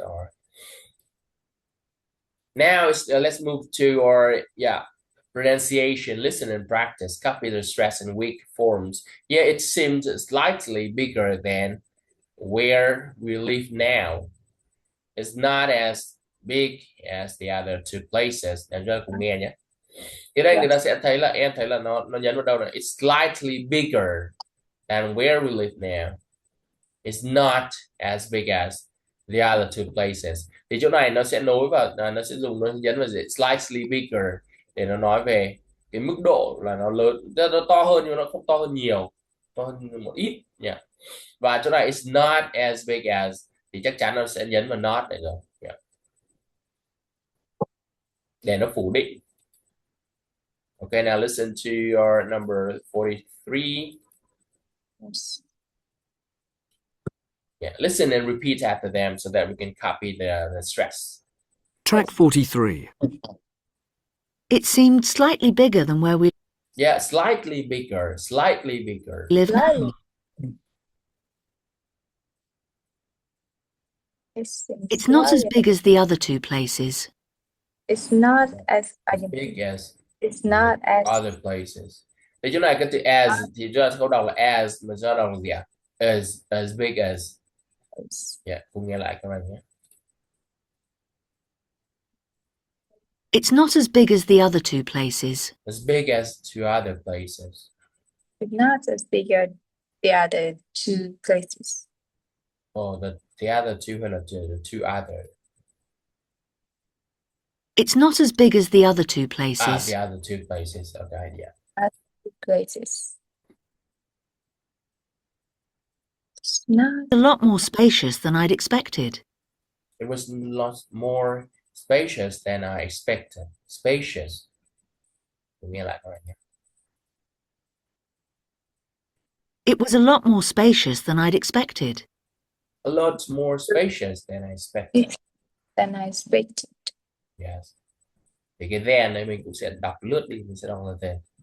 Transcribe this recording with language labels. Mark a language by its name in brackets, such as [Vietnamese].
[English] Or now let's move to our pronunciation. Listen and practice. Copy the stress and weak forms. Yeah, it seems slightly bigger than where we live now. It's not as big as the other two places. [Vietnamese] Em cho cùng nghe nhé. Thì đây người ta sẽ thấy là em thấy là nó nhấn vào đâu này. [English] It's slightly bigger than where we live now. It's not as big as the other two places. [Vietnamese] Thì chỗ này nó sẽ nối vào, nó sẽ dùng, nó nhấn vào [English] slightly bigger [Vietnamese] để nó nói về cái mức độ là nó lớn, nó to hơn nhưng nó không to hơn nhiều, to hơn một ít nha. Và chỗ này [English] it's not as big as [Vietnamese] thì chắc chắn nó sẽ nhấn vào not này rồi. Để nó phủ định. [English] Okay, now listen to your number 43. Yes. Yeah, listen and repeat after them so that we can copy the stress. Track 43. It seemed slightly bigger than where we Yeah, slightly bigger, slightly bigger. live now. It's not as big as the other two places. It's not as Big as It's not as other places. [Vietnamese] Thì chỗ này cái từ as thì chúng ta không đọc là as mà chúng ta đọc là gì ạ? [English] As big as. [Vietnamese] Yeah, cùng nghe lại các bạn nhé. [English] It's not as big as the other two places. As big as two other places. It's not as big as the other two places. Oh, the other two [Vietnamese] hay là [English] the two other? It's not as big as the other two places. The other two places. Okay, yeah. Places. It's not A lot more spacious than I'd expected. It was a lot more spacious than I expected. Spacious. [Vietnamese] Cùng nghe lại các bạn nhé. [English] It was a lot more spacious than I'd expected. A lot more spacious than I expected. than I expected. Yes. [Vietnamese] Thì cái then này mình cũng sẽ đọc lướt đi, mình sẽ đọc là then.